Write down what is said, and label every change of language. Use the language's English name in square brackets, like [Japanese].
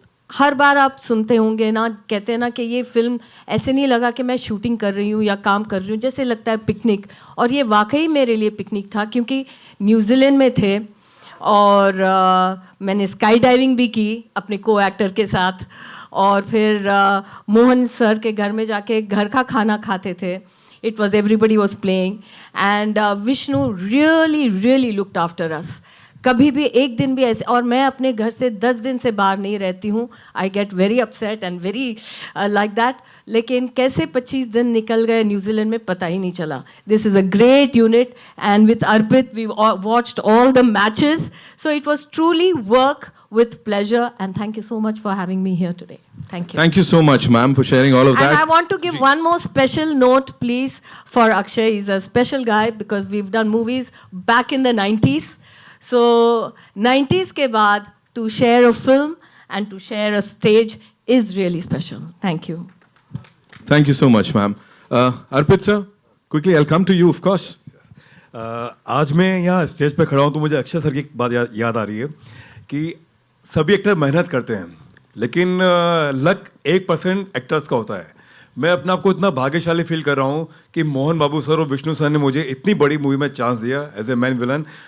[Hindi] हर बार आप सुनते होंगे ना, कहते हैं ना कि ये फिल्म ऐसे नहीं लगा कि मैं शूटिंग कर रही हूँ या काम कर रही हूँ, जैसे लगता है पिकनिक. और ये वाकई मेरे लिए पिकनिक था क्योंकि न्यूजीलैंड में थे और मैंने स्काई डाइविंग भी की अपने को एक्टर के साथ और फिर मोहन सर के घर में जाके घर का खाना खाते थे. [English] It was everybody was playing and Vishnu really looked after us. [Hindi] कभी भी एक दिन भी ऐसे, और मैं अपने घर से 10 दिन से बाहर नहीं रहती हूँ. [English] I get very upset and very like that. [Hindi] लेकिन कैसे 25 दिन निकल गए न्यूजीलैंड में पता ही नहीं चला. [English] This is a great unit and with Arpit we watched all the matches. So it was truly work with pleasure and thank you so much for having me here today. Thank you. Thank you so much, ma'am, for sharing all of that. And I want to give one more special note, please, for Akshay. He's a special guy because we've done movies back in the 90s. So 90s [Hindi] ke baad [English] to share a film and to share a stage is really special. Thank you. Thank you so much, ma'am. Arpit sir, quickly, I'll come to you, of course. [Hindi] आज मैं यहाँ stage पे खड़ा हूँ तो मुझे Akshay sir की एक बात याद आ रही है कि सभी एक्टर मेहनत करते हैं लेकिन लक 1% एक्टर्स का होता है. मैं अपने आप को इतना भाग्यशाली फील कर रहा हूँ कि मोहन बाबू सर और विष्णु सर ने मुझे इतनी बड़ी मूवी में चांस दिया [English] As a main villain.